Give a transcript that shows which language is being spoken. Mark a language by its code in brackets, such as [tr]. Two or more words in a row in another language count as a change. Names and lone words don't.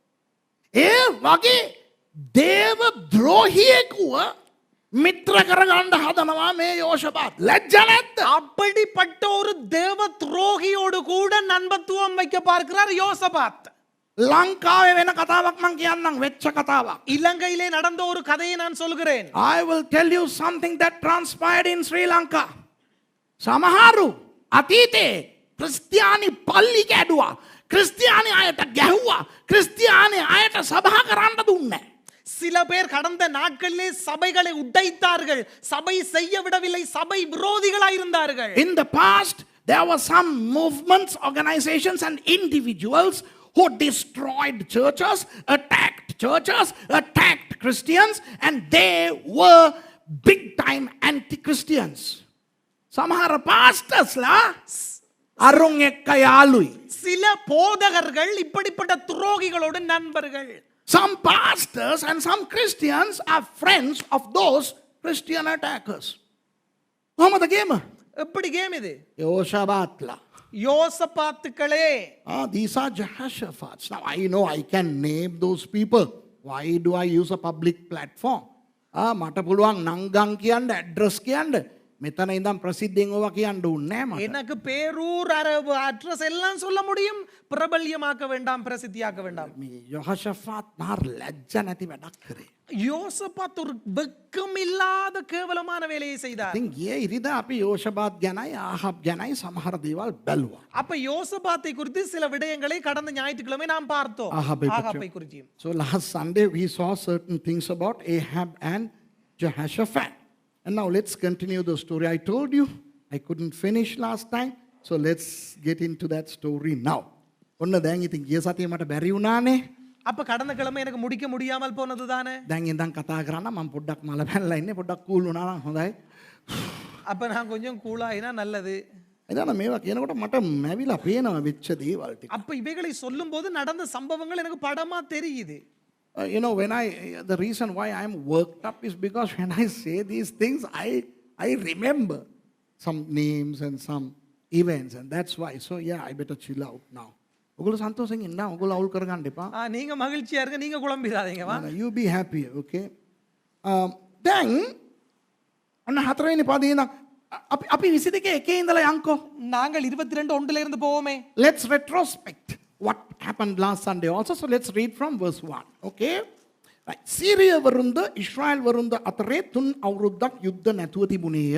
[si] වගේ දේව ද්‍රෝහියෙකුව මිත්‍ර කරගන්න හදනවා මේ යෝෂපාත්. ලැජ්ජ නැද්ද? [ta] அப்படிப்பட்ட ஒரு தேவ துரோகியோடு கூட நண்பத்துவம் வைக்க பார்க்கிறார் யோசபாத். [si] ලංකාවේ වෙන කතාවක් මං කියන්නම්, වෙච්ච කතාවක්. [ta] இலங்கையிலே நடந்த ஒரு கதையை நான் சொல்கிறேன். [en] I will tell you something that transpired in Sri Lanka. [si] සමහරු අතීතේ ක්‍රිස්තියානි පල්ලි කැඩුවා, ක්‍රිස්තියානි අයට ගැහුවා, ක්‍රිස්තියානි අයට සභා කරන්න දුන්නේ. [ta] சில பேர் கடந்த நாட்களிலே சபைகளை உடைத்தார்கள், சபை செய்ய விடவில்லை, சபை விரோதிகளாய் இருந்தார்கள். [en] In the past there were some movements, organizations and individuals who destroyed churches, attacked Christians, and they were big time anti-Christians. [si] සමහර පාස්ටර්ස්ලා අරුන් එක්ක යාළුයි. [ta] சில போதகர்கள் இப்படிப்பட்ட துரோகிகளோடு நண்பர்கள். [en] Some pastors and some Christians are friends of those Christian attackers. [si] කොහොමද ගේම? [ta] எப்படி கேம் இது? [si] යෝෂපාත්ලා. [ta] யோசபாத்துக்களே. [en] These are Jehoshaphat's. Now I know I can name those people. Why do I use a public platform? [si] මට පුළුවන් නංගන් කියන්න, ඇඩ්‍රස් කියන්න. මෙතන ඉඳන් ප්‍රසිද්ධියෙන් ඕවා කියන්න ඕනේ නෑ මට. [ta] எனக்கு பேரூர் அட்ரஸ் எல்லாம் சொல்ல முடியும். பிரபல்யமாக்க வேண்டாம், பிரசித்தியாக்க வேண்டாம். [si] මේ යෝෂපාත් මාර ලැජ්ජ නැති වැඩක් කරේ. [ta] யோசபாத் ஒரு வெக்கம் இல்லாத கேவலமான வேலையை செய்தார். [si] ඉතින් ගියේ ඉරිදා අපි යෝෂපාත් ගැනයි ආහාබ් ගැනයි සමහර දේවල් බැලුවා. [ta] அப்ப யோசபாத்தை குறித்து சில விடயங்களை கடந்த ஞாயிற்றுக்கிழமை நாம் பார்த்தோம். ஆகாபை குறித்து. [en] So last Sunday we saw certain things about Ahab and Jehoshaphat. And now let's continue the story. I told you I couldn't finish last time. So let's get into that story now. [si] ඔන්න දැන් ඉතින් ගිය සතියේ මට බැරි වුණානේ. [ta] அப்ப கடந்த கிழமை எனக்கு முடிக்க முடியாமல் போனது தானே. [si] දැන් ඉඳන් කතා කරන්න මම පොඩ්ඩක් මල පැනලා ඉන්නේ පොඩ්ඩක් කූල් වුණා නම් හොඳයි. [ta] அப்ப நான் கொஞ்சம் கூலாயினா நல்லது. [si] එදාන මේවා කියනකොට මට මැවිලා පේනවා වෙච්ච දේවල් ටික. [ta] அப்ப இவைகளை சொல்லும்போது நடந்த சம்பவங்கள் எனக்கு படமா தெரியுது. [en] You know, the reason why I am worked up is because when I say these things, I remember some names and some events, and that's why. So yeah, I better chill out now. [si] ඔගොල්ලෝ සන්තෝෂෙන් ඉන්න. ඔගොල්ලෝ අවුල් කරගන්න එපා. [ta] நீங்க மகிழ்ச்சியா இருங்க, நீங்க குழம்பிடாதீங்க வா. [en] You be happy, okay? Then [si] අන්න හතරවෙනි පදේ ඉඳන් අපි 22 එකේ ඉඳලා යන්කෝ. [ta] நாங்கள் 22:1 இருந்து போவோமே. [en] Let's retrospect what happened last Sunday also. So let's read from verse 1. Okay? Right. [si] Syria වරුන්ද ඉස්රායල් වරුන්ද අතරේ 3 අවුරුද්දක් යුද්ධ නැතුව තිබුණේය.